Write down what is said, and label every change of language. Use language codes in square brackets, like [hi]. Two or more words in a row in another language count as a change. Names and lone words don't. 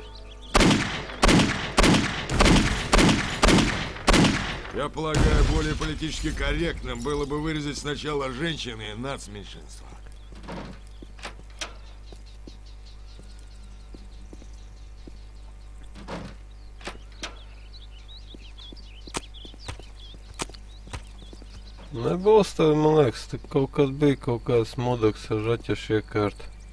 [ru] Я полагаю, более политически корректным было бы вырезать сначала женщины и нацменьшинства. [lv] Nebūs tev, man liekas, te kaut kas bija, kaut kāds modaks ar raķešu iekārtu.